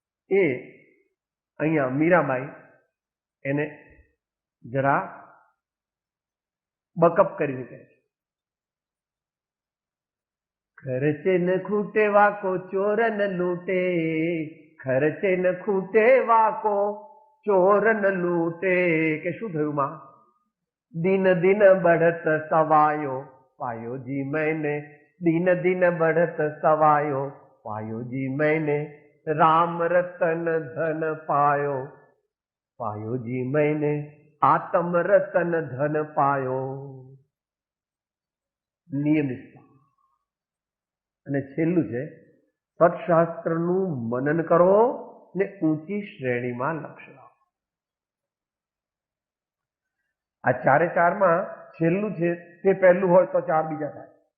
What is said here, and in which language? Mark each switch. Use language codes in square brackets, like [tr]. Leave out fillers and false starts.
[gu] એ અહીંયા મીરાબાઈ એને જરા બકઅપ કરીને કહે છે. [hi] ખર્ચે ન ખૂટે વાકો ચોર ન લૂટે, ખર્ચે ન ખૂટે વાકો ચોર ન લૂટે. [gu] કે શું થયું માં? [hi] दिन दिन बढ़त सवायो पायो जी मैंने, दिन दिन बढ़त सवायो पायो जी मैंने, राम रतन धन पायो पायो जी मैंने, आत्म रतन धन पायो. [gu] નિયમિતતા. અને છેલ્લું છે સત્શાસ્ત્રનું મનન કરો ને ઊંચી શ્રેણીમાં લક્ષ્ય લાવો. આ ચારે ચારમાં છેલ્લું છે તે પહેલું હોય તો ચાર બીજા થાય.